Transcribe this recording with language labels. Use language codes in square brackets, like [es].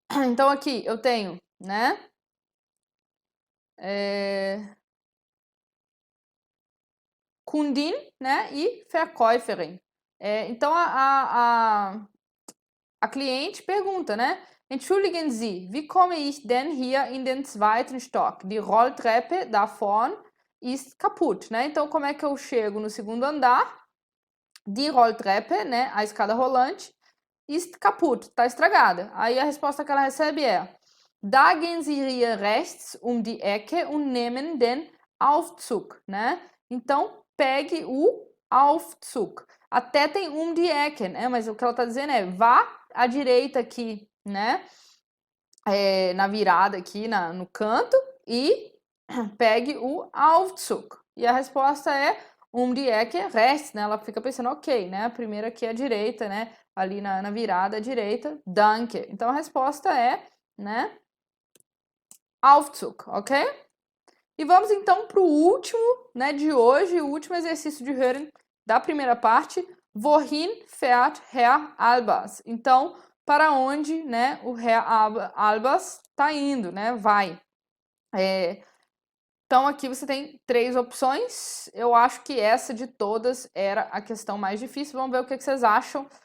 [pt] Então, aqui eu tenho, né? Kundin, né? E Verkäuferin. Então, a cliente pergunta, né? [de] Entschuldigen Sie, wie komme ich denn hier in den zweiten Stock? Die Rolltreppe da vorn ist kaputt, né? [pt] Então, como é que eu chego no segundo andar? [de] Die Rolltreppe, [pt] né? A escada rolante, [de] ist kaputt, [pt] tá estragada. Aí a resposta que ela recebe é: [de] Da gehen Sie hier rechts die Ecke und nehmen den Aufzug, né? [pt] Então, pegue o Aufzug. Até tem die Ecke, né? Mas o que ela tá dizendo é, vá à direita aqui, né? Na virada aqui, no canto, e pegue o Aufzug. E a resposta é die Ecke rechts, né? Ela fica pensando, ok, né? A primeira aqui é a direita, né? Ali na virada à direita, danke. Então a resposta é, né? Aufzug, ok? E vamos então para o último, né, de hoje, o último exercício de Hören da primeira parte. [de] Wohin fährt Herr Albers? [pt] Então, para onde, né, o Herr Albers está indo, né? Vai. Então, aqui você tem 3 opções. Eu acho que essa de todas era a questão mais difícil. Vamos ver o que vocês acham.